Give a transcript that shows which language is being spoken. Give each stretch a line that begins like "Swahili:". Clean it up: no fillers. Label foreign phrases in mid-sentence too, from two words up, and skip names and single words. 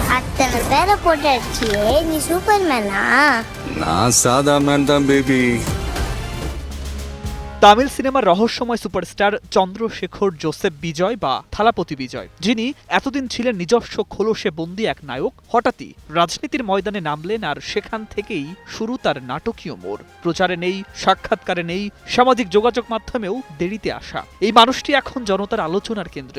Tamil: அத்தனை பேரை போட்டு அடிச்சியே, நீ சூப்பர்மேனா? நான் சாதா மேன் தான் பேபி.
Bangla: তামিল সিনেমার রহস্যময় সুপারস্টার চন্দ্রশেখর জোসেফ বিজয় বা থালাপতি বিজয়, যিনি এতদিন ছিলেন নিজস্ব খোলসে বন্দী এক নায়ক, হঠাৎই রাজনীতির ময়দানে নামলেন আর সেখান থেকেই শুরু তার নাটকীয় মোড়। প্রচারে নেই, সাক্ষাৎকারে নেই, সামাজিক যোগাযোগ মাধ্যমেও দেরিতে আসা এই মানুষটি এখন জনতার আলোচনার কেন্দ্রে।